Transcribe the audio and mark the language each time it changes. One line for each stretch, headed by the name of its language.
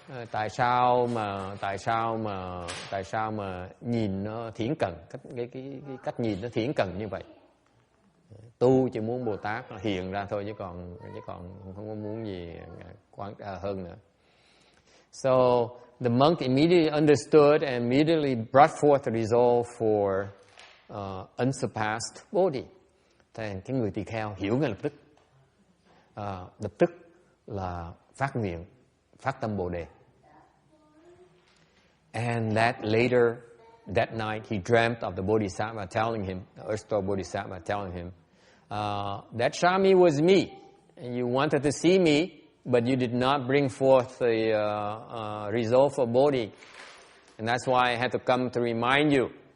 Vietnamese: Tại sao mà nhìn nó thiển cận, cái cách nhìn nó thiển cận như vậy? Tu chỉ muốn Bồ Tát hiện ra thôi, chứ còn không có muốn gì hơn nữa.
English: So the monk immediately understood and immediately brought forth a resolve for unsurpassed body.
Vietnamese: Thì cái người tỳ kheo hiểu ngay lập tức là phát nguyện, phát tâm Bồ đề.
English: And that night he dreamt of the Bodhisattva telling him, the Earth Store Bodhisattva telling him, that Shami was me, and you wanted to see me, but you did not bring forth the resolve for Bodhi, and that's why I had to come to remind you.